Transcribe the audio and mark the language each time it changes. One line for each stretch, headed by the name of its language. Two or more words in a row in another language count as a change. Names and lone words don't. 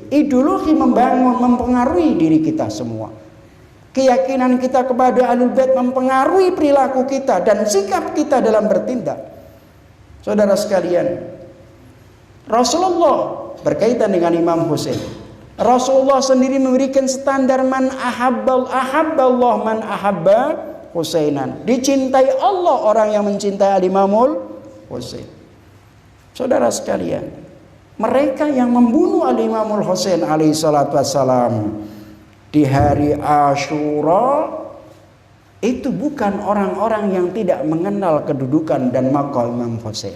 Indonesian: Ideologi mempengaruhi diri kita semua. Keyakinan kita kepada Ahlul Bait mempengaruhi perilaku kita dan sikap kita dalam bertindak. Saudara sekalian, Rasulullah berkaitan dengan Imam Husain. Rasulullah sendiri memberikan standar
Arabic: من أحب الله من أحب حسينا.
Indonesian: Dicintai Allah orang yang mencintai Al-Imamul Husain. Saudara sekalian, mereka yang membunuh Al-Imamul Husain
Arabic: عليه الصلاة والسلام
Indonesian: di hari Asyura itu bukan orang-orang yang tidak mengenal kedudukan dan maqam Imam Husain.